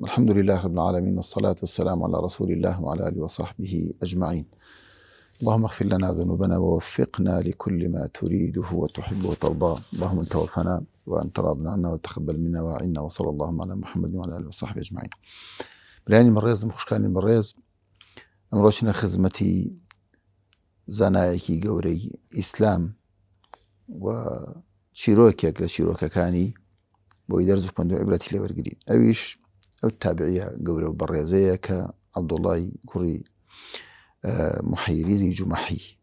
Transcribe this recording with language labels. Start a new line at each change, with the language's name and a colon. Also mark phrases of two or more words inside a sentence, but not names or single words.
Arabic: الحمد لله رب العالمين، والصلاة والسلام على رسول الله وعلى آله وصحبه أجمعين. اللهم اغفر لنا ذنوبنا ووفقنا لكل ما تريده وتحبه وترضاه. اللهم انت توفنا وانت راض عنا وتقبل منا وعنا، وصلى اللهم على محمد وعلى آله وصحبه أجمعين.
Central Kurdish: برانی مەڕێز خوشکانی بەڕێز، ئەمڕۆچنە خزمەتی زانایەکی گەورەی ئیسلام و چیرۆکێک لە چیرۆکەکانی بۆی دەرز و پند و عیبرەتی لێوەرگرین. ئەویش ئەو تابعیە گەورە و بەڕێزەیە کە عەبدوڵڵای کوڕی محەیریزی جومەحی.